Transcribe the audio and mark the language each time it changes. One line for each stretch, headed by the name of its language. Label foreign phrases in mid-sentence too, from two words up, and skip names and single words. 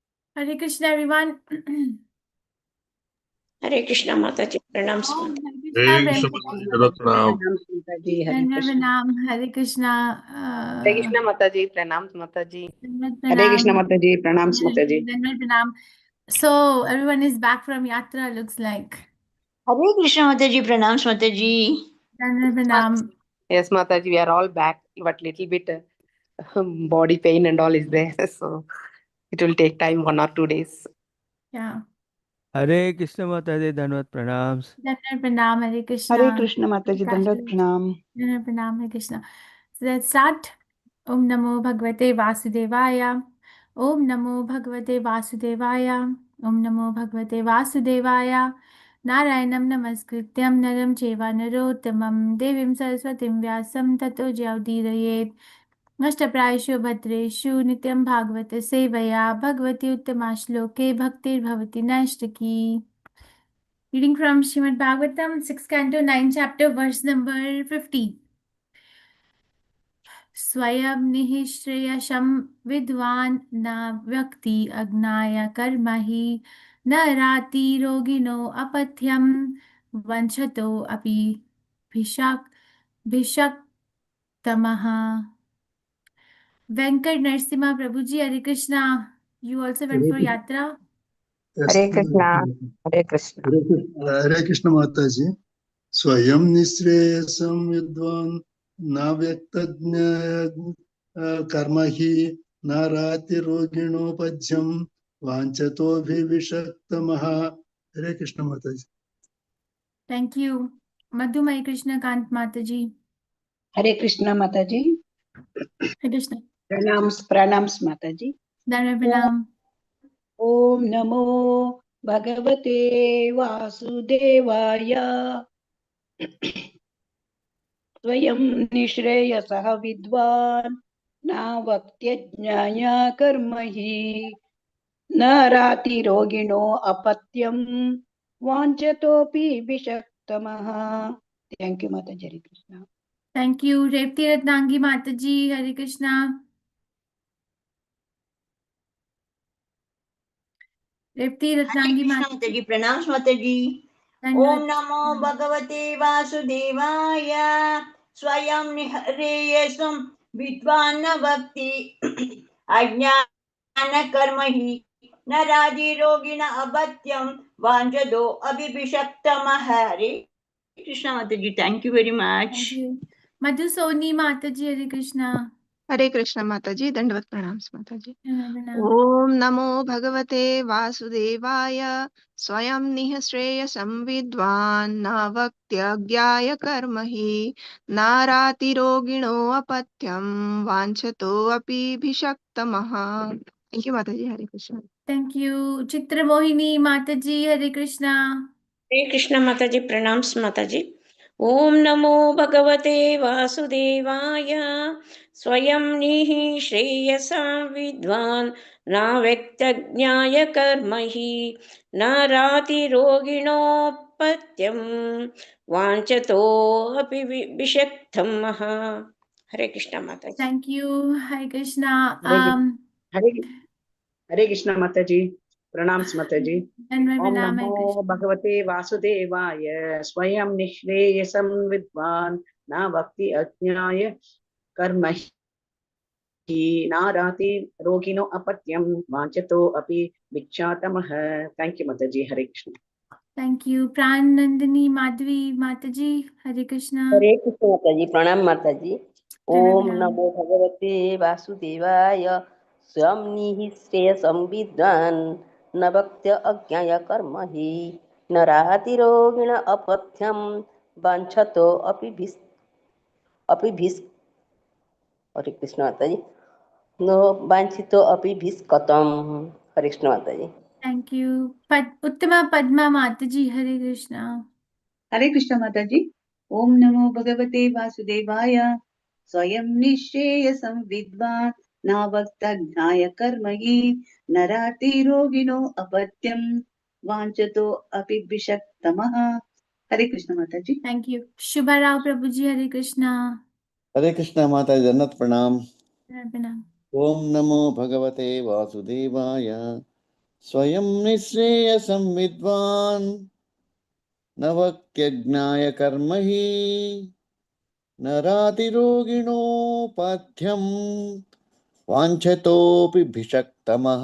English: Hare Krishna, everyone.
Hindi: हरे कृष्णा माता जी, प्रणाम Om माता। Hare Krishna, प्रणाम माता जी, हरे Dhanna कृष्ण। Pranam, Hare Krishna, हरे कृष्णा माता जी, प्रणाम माता जी। Dhanna हरे कृष्ण Pranam, माता जी, प्रणाम माता जी। Dhanna Pranam.
English: So everyone is back from Yatra, looks like.
Hindi: हरे कृष्ण माता जी, प्रणाम माता जी। Dhanna Pranam.
English: Yes,
Hindi: माता जी,
English: we are all back, but little bit body pain and all is there, so it will take time, 1 or 2 days. Yeah.
Hindi: हरे कृष्ण माता जी, धन्यवाद प्रणाम। Dhanna Pranam, Hare हरे Krishna. कृष्ण माता जी, दंडवत प्रणाम। Dhanna Pranam, Hare Krishna.
English: So let's start.
Sanskrit: Om Namo Bhagavate Vasudevaya. Om Namo Bhagavate Vasudevaya. Om Namo Bhagavate Vasudevaya. Narayanam Namaskrityam Naram Cheva Narottamam Devim Saraswatim Vyasam Tato Jyaudirayet Nashtaprayashu Bhadreshu Nityam Bhagavata Sevaya Bhagavati Uttama Shloke Bhaktir Bhavati Nashtaki.
English: Reading from Srimad Bhagavatam, 6th Canto, 9th chapter, verse number 50.
Sanskrit: स्वयं निःश्रेयसं विद्वान् न व्यक्ति अज्ञाय कर्म हि न राति रोगिणो अपथ्यं वञ्चतो अपि भिषक् भिषक्तमः.
English: Venkat Narasimha Prabhuji, Hare Krishna. You also went for yatra?
Hindi: हरे कृष्णा, हरे कृष्णा। हरे कृष्ण माता जी।
Sanskrit: स्वयं निःश्रेयसं विद्वान् न व्यक्तज्ञ कर्म हि न रातिरोगिणोपज्यं वाञ्छतोऽभिविषक्तमः।
Hindi: हरे कृष्ण माता जी।
English: Thank you. Madhumai Krishna Kant Mataji.
Hindi: हरे कृष्ण माता जी, Hare Krishna. प्रणाम प्रणाम माता जी। Dhanava ओम Pranam.
Sanskrit: ओम नमो भगवते वासुदेवाय। स्वयं निःश्रेयसः विद्वान् न वक्त्यज्ञाय कर्म हि न रातिरोगिणो अपत्यं वाञ्छतोऽपि विषक्तमः।
English: thank you
Hindi: माता जी, हरे कृष्ण।
English: Thank you. Revti Ratnangi Mataji. Hare Krishna.
Hindi: Revti हरे Ratnangi कृष्ण माता Mataji. जी, प्रणाम माता जी। ओम Dhanavad.
Sanskrit: नमो भगवते वासुदेवाय। स्वयं निःश्रेयसं विद्वान् न भक्ति अज्ञान कर्म हि न राजि रोगिण अपत्यं वाञ्छतो अभिषक्तमः।
Hindi: हरे कृष्ण माता जी,
English: thank you very much. Thank you. Madhu Soni Mataji. Hare Krishna.
Hindi: हरे कृष्ण माता जी, दंडवत प्रणाम माता जी। Dhanava Pranam.
Sanskrit: ओम नमो भगवते वासुदेवाय। स्वयं निःश्रेयसं विद्वान् न वक्त्यज्ञाय कर्म हि न रातिरोगिणो अपथ्यं वाञ्छतो अपि भिषक्तमः।
English: thank you
Hindi: माता जी, हरे कृष्ण।
English: Thank you. Chitra Mohini Mataji. Hare Krishna.
Hindi: हरे कृष्णा माता जी, प्रणाम माता जी।
Sanskrit: ओम नमो भगवते वासुदेवाय। स्वयं निःश्रेयसां विद्वान् न व्यक्तज्ञाय कर्म हि न रातिरोगिणोपत्यं वाञ्छतो अपि विषक्तमः।
Hindi: हरे कृष्णा माता जी।
English: Thank you.
Hindi: Hare Krishna. हरे हरे हरे कृष्ण माता जी, प्रणाम माता जी। Dhanava ओम Pranam. Hare
Sanskrit: नमो
Hindi: Krishna.
Sanskrit: भगवते वासुदेवाय। स्वयं निःश्रेयसं विद्वान् न भक्ति अज्ञाय कर्म हि न राति रोगिणो अपत्यं वाञ्छतो अपि भिक्षातमः।
English: thank you
Hindi: माता जी, हरे कृष्ण।
English: Thank you. Pran Nandini Madhvi Mataji.
Hindi: Hare Krishna. हरे कृष्ण माता जी, प्रणाम माता जी। Dhanava ओम Pranam.
Sanskrit: नमो भगवते वासुदेवाय। स्वयं निःश्रेयसं विद्वान् न भक्त्य अज्ञाय कर्म हि न रातिरोगिण अपथ्यं वाञ्छतो अपि भिस्
Hindi: हरे कृष्ण माता जी।
Sanskrit: नो वांछितो अपि भिस्कतम।
Hindi: हरे कृष्ण माता जी।
English: Thank you. Uttama Padma Mataji. Hare Krishna.
Hindi: हरे कृष्ण माता जी।
Sanskrit: ओम नमो भगवते वासुदेवाय। स्वयं निःश्रेयसं विद्वान् न वक्तज्ञाय कर्म हि न रातिरोगिणो अपत्यं वाञ्छतो अपि विषक्तमः।
Hindi: हरे कृष्ण माता जी।
English: Thank you. Shubha Rao Prabhuji. Hare Krishna.
Hindi: हरे कृष्ण माता जी, धन्यवाद प्रणाम। Dhanava Pranam.
Sanskrit: ओम नमो भगवते वासुदेवाय। स्वयं निःश्रेयसं विद्वान् न वक्यज्ञाय कर्महि नरातिरोगिणोपाध्यं वाञ्छतोऽपि भिषक्तमः।